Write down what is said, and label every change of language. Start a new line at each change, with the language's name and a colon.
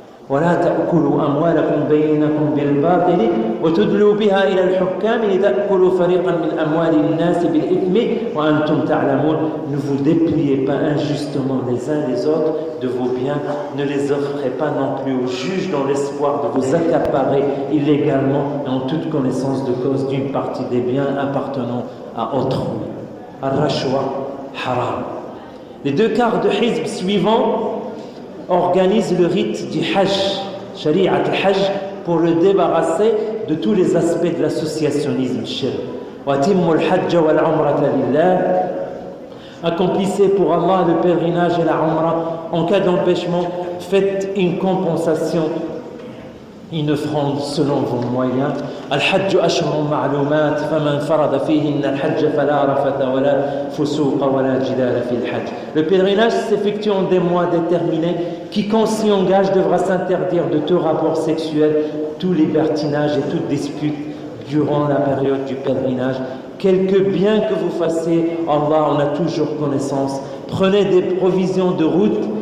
Arabic: ولا تأكلوا أموالكم بينكم بالباطل وتدلوا بها إلى الحكام لتأكلوا فريقا من أموال الناس بالإثم وأنتم تعلمون.
French: Ne vous dépliez pas injustement les uns les autres de vos biens, ne les offrez pas non plus aux juges dans l'espoir de vous accaparer illégalement et en toute connaissance de cause d'une partie des biens appartenant à autrui. Ar-rashwa, haram. Les deux quarts de hizb suivants organise le rite du Hajj, Shari'at al-Hajj, pour le débarrasser de tous les aspects de l'associationnisme shirk.
Arabic: وَأَتِمُّوا الْحَجَّ وَالْعُمْرَةَ لِلَّهِ.
French: Accomplissez pour Allah le pèlerinage et la Umrah. En cas d'empêchement, faites une compensation, une offrande selon vos moyens.
Arabic: الحج أشهر معلومات فمن فرض فيهن الحج فلا رفث ولا فسوق ولا جدال في الحج.
French: Le pèlerinage s'effectue en des mois déterminés. Quiconque s'y engage devra s'interdire de tout rapport sexuel, tout libertinage et toute dispute durant la période du pèlerinage. Quelque bien que vous fassiez, Allah en a toujours connaissance. Prenez des provisions de route.